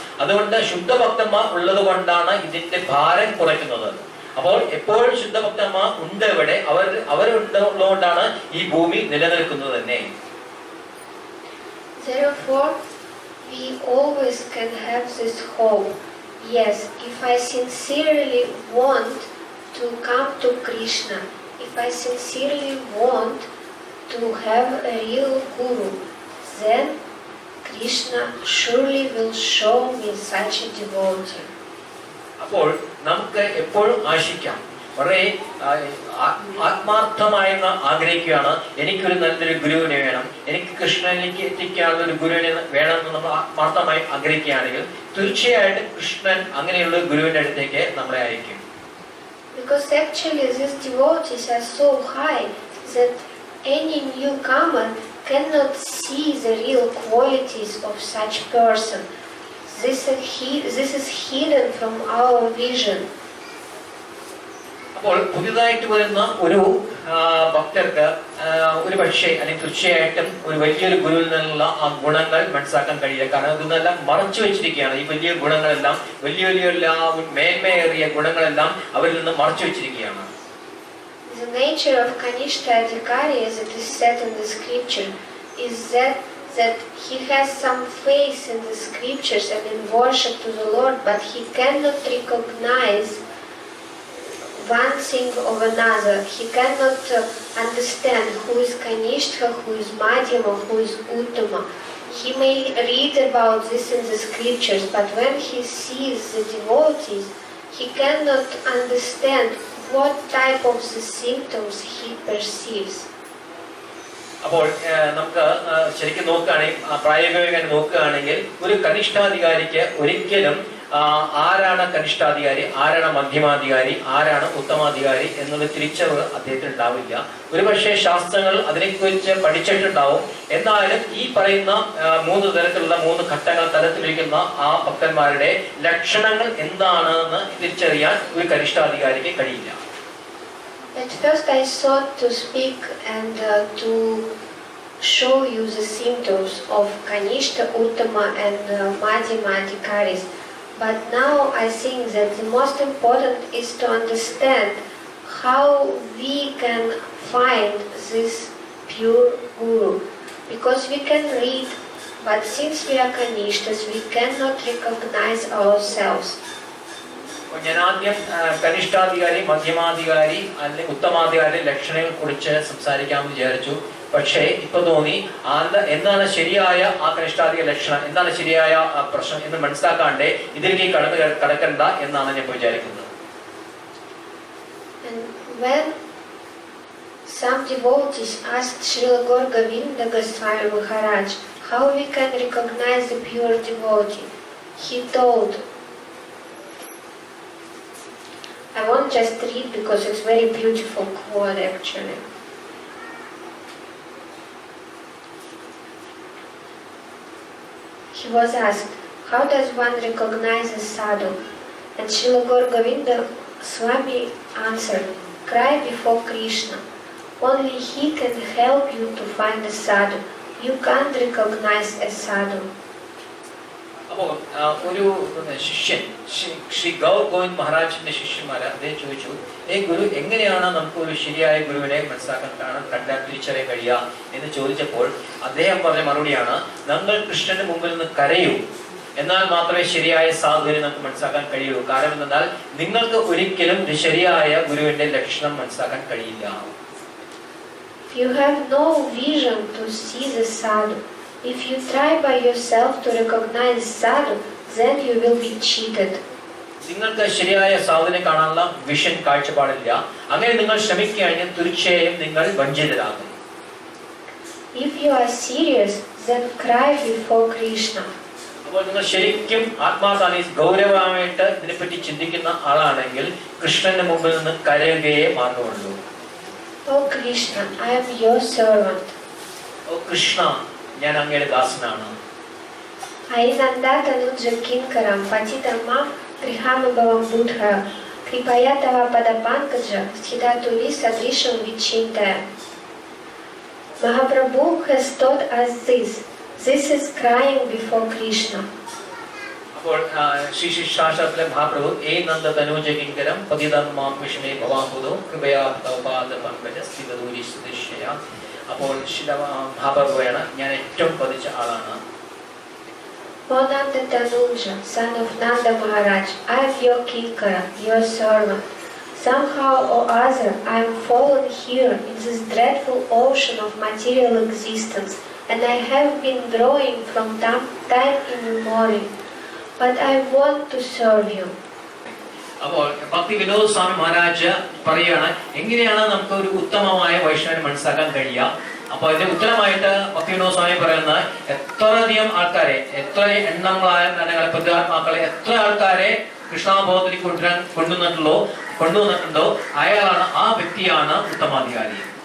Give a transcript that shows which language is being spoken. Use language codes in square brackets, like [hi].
[ml] അതുകൊണ്ട് ശുദ്ധഭക്തന്മാർ ഉള്ളത് കൊണ്ടാണ് ഇതിന്റെ ഭാരം കുറയ്ക്കുന്നത്. അപ്പോൾ എപ്പോഴും ശുദ്ധഭക്തന്മാർ ഉണ്ട് ഇവിടെ, അവരുള്ളതുകൊണ്ടാണ് ഈ ഭൂമി നിലനിൽക്കുന്നത് തന്നെ. [en] Therefore, we always can have this hope. Yes, if I sincerely want to come to Krishna, if I sincerely want to have a real guru, then Krishna surely will show me such a devotee. [ml] അപ്പോൾ നമുക്ക് എപ്പോഴും ആശിക്കാം, വളരെ ആത്മാർത്ഥമായി ആഗ്രഹിക്കുകയാണ്, എനിക്കൊരു നല്ലൊരു ഗുരുവിനെ വേണം, എനിക്ക് കൃഷ്ണനിലേക്ക് എത്തിക്കാനുള്ള ഒരു ഗുരുവിനെ വേണമെന്ന് നമ്മൾ ആത്മാർത്ഥമായി ആഗ്രഹിക്കുകയാണെങ്കിൽ തീർച്ചയായിട്ടും കൃഷ്ണൻ അങ്ങനെയുള്ള ഗുരുവിന്റെ അടുത്തേക്ക് നമ്മളെ അയക്കും. [en] Because actually these devotees are so high that any newcomer cannot see the real qualities of such person. This is hidden from our vision. [ml] അപ്പോൾ പുതിയതായിട്ട് വരുന്ന ഒരു ഭക്തർക്ക് ഒരു പക്ഷേ അല്ലെങ്കിൽ തീർച്ചയായിട്ടും ഒരു വലിയൊരു ഗുരുവിൽ നിന്നുള്ള ആ ഗുണങ്ങൾ മനസ്സിലാക്കാൻ കഴിയില്ല. കാരണം ഇതെല്ലാം മറച്ചു വെച്ചിരിക്കുകയാണ്. ഈ വലിയ ഗുണങ്ങളെല്ലാം, വലിയ മേന്മയേറിയ ഗുണങ്ങളെല്ലാം അവരിൽ നിന്ന് മറച്ചു വെച്ചിരിക്കുകയാണ്. [en] The nature of Kanishta Adhikari, as it is said in the scripture, is that he has some faith in the scriptures and in worship to the Lord, but he cannot recognize one thing of another. He cannot understand who is Kanishta, who is Madhyama, who is Uttama. He may read about this in the scriptures, but when he sees the devotees, he cannot understand what type of the symptoms he perceives. [ml] അപ്പോൾ നമുക്ക് ശരിക്കും നോക്കുകയാണെങ്കിൽ, പ്രായോഗികമായി നോക്കുകയാണെങ്കിൽ ഒരു കനിഷ്ഠാധികാരിക്ക് ഒരിക്കലും ആരാണ് കനിഷ്ഠാധികാരി, ആരാണ് മധ്യമാധികാരി, ആരാണ് ഉത്തമാധികാരി എന്നുള്ള തിരിച്ചറിവ് അദ്ദേഹത്തിന് ഉണ്ടാവില്ല. ഒരുപക്ഷെ ശാസ്ത്രങ്ങൾ അതിനെക്കുറിച്ച് പഠിച്ചിട്ടുണ്ടാവും. എന്നാലും ഈ പറയുന്ന 3 തരത്തിലുള്ള 3 ഘട്ടങ്ങൾ തലത്തിലിരിക്കുന്ന ആ ഭക്തന്മാരുടെ ലക്ഷണങ്ങൾ എന്താണെന്ന് തിരിച്ചറിയാൻ ഒരു കനിഷ്ഠാധികാരിക്ക് കഴിയില്ല. [en] At first I sought to speak and to show you the symptoms of Kanishta, Uttama and Madhyama Adhikaris. But now I think that the most important is to understand how we can find this pure Guru. Because we can read, but since we are Kanishtas, we cannot recognize ourselves. [ml] ഞാൻ ആദ്യം കനിഷ്ഠാധികാരി, മധ്യമാധികാരി അല്ലെങ്കിൽ ഉത്തമാധികാരി ലക്ഷണങ്ങളെ കുറിച്ച് സംസാരിക്കാമെന്ന് വിചാരിച്ചു. പക്ഷേ ഇപ്പൊ തോന്നി എന്താണ് ശരിയായ ആ കനിഷ്ഠാധികാര ലക്ഷണം, എന്താണ് ശരിയായ പ്രശ്നം എന്ന് മനസ്സിലാക്കാണ്ടേ ഇതിലേക്ക് കടക്കണ്ട എന്നാണ് ഞാൻ വിചാരിക്കുന്നത്. [en] And when some devotees asked Srila Gaur Govinda Goswami Maharaj how we can recognize the pure devotee, he told, I won't just read because it's very beautiful quote actually. He was asked, how does one recognize a sadhu? And Srila Gaur Govinda Swami answered, cry before Krishna. Only he can help you to find a sadhu. You can't recognize a sadhu. [ml] അപ്പോൾ ഒരു ശിഷ്യൻ ശ്രീ ഗൗർ ഗോവിന്ദ് മഹാരാജിന്റെ ശിഷ്യന്മാരെ അദ്ദേഹം ചോദിച്ചു, ഗുരു എങ്ങനെയാണ് നമുക്ക് ഒരു ശരിയായ ഗുരുവിനെ മനസ്സിലാക്കാൻ കണ്ടാൽ തിരിച്ചറിയാൻ കഴിയുക എന്ന് ചോദിച്ചപ്പോൾ അദ്ദേഹം പറഞ്ഞ മറുപടിയാണ്, നമ്മൾ കൃഷ്ണന്റെ മുമ്പിൽ നിന്ന് കരയൂ, എന്നാൽ മാത്രമേ ശരിയായ സാധുവിനെ നമുക്ക് മനസ്സിലാക്കാൻ കഴിയൂ. കാരണം എന്നാൽ നിങ്ങൾക്ക് ഒരിക്കലും ഒരു ശരിയായ ഗുരുവിന്റെ ലക്ഷണം മനസ്സിലാക്കാൻ കഴിയില്ല. [en] You have no vision to see the sadhu. If you try by yourself to recognize sadhu, then you will be cheated. [ml] നിങ്ങൾക്ക് ശരിയായ സാധുവിനെ കാണാനുള്ള വിഷൻ കാഴ്ചപ്പാടില്ല. അങ്ങനെ നിങ്ങൾ ശ്രമിക്കുകയാണെങ്കിൽ തീർച്ചയായും നിങ്ങൾ വഞ്ചിതരാകും. [en] If you are serious, then cry before Krishna. [ml] അപ്പോൾ നിങ്ങൾ ശരിക്കും ആത്മാർത്ഥമായി ഗൗരവമായിട്ട് ഇതിനെപ്പറ്റി ചിന്തിക്കുന്ന ആളാണെങ്കിൽ കൃഷ്ണന്റെ മുമ്പിൽ നിന്ന് കരയുകയേ മാർഗമുള്ളൂ. [en] Oh Krishna, I am your servant. [ml] ഓ കൃഷ്ണ, ഞാൻ അങ്ങയുടെ ദാസനാണ്. [sa] Ainanda Tanuja Kinkaram Patitamam Грехами Баламбудха, Крипаятава Падапанкаджа, Стхидатури Sadrisham Vichintaya. [en] Mahaprabhu has taught us this. This is crying before Krishna. [ml] അപ്പോൾ ശ്രീ ശാസ്ത്രത്തിലെ മഹാപ്രഭു [sa] ഏ നന്ദ തനോജകിങ്കരം പതിതന്മാം വിഷ്ണേ ഭവാംബുദോ കൃപയാ തവപാദ പങ്കജ സ്ഥിതദൂരി സുദിശ്യയ. [ml] അപ്പോൾ ശില മഹാപ്രഭുവാണ് ഞാൻ ഏറ്റവും പതിച്ച ആളാണ്. [en] O Nanda Tanuja, son of Nanda Maharaj, I am your kinkara, your servant. Somehow or other I am fallen here in this dreadful ocean of material existence, and I have been drawing from time immemorial. But I want to serve you. [ml] അപ്പോൾ ഭക്തി വിനോദ് സ്വാമി മഹാരാജ് പറയുകയാണ് എങ്ങനെയാണ് നമുക്ക് ഒരു ഉത്തമമായ വൈഷ്ണവനെ മനസ്സിലാക്കാൻ കഴിയുക. അപ്പോൾ അതിന്റെ ഉത്തരമായിട്ട് ഭക്തി വിനോദ് സ്വാമി പറയുന്നത് എത്രയധികം ആൾക്കാരെ, എത്ര എണ്ണങ്ങളായ പുത്രാത്മാക്കളെ, എത്ര ആൾക്കാരെ കൃഷ്ണാബോധത്തിൽ കൊണ്ടുവന്നിട്ടുണ്ടോ അയാളാണ്, ആ വ്യക്തിയാണ് ഉത്തമാധികാരി.